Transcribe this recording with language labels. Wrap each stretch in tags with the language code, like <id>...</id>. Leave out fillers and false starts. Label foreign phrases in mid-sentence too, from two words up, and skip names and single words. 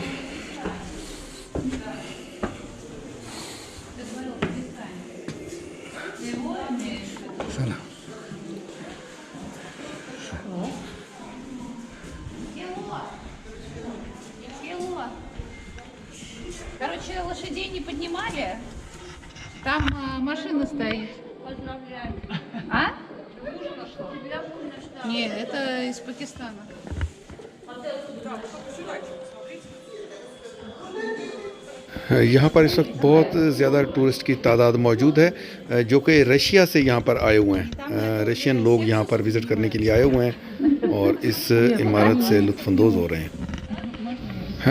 <hi>चला</hi> <ru>Короче, лошадей не поднимали. Там машина стоит. А? Не, это из Пакистана.</ru> <hi>यहाँ पर इस वक्त बहुत ज़्यादा टूरिस्ट की तादाद मौजूद है जो कि रशिया से यहाँ पर आए हुए हैं। रशियन लोग यहाँ पर विज़िट करने के लिए आए हुए हैं और इस इमारत से लुत्फ़अंदोज़ हो रहे हैं।</hi>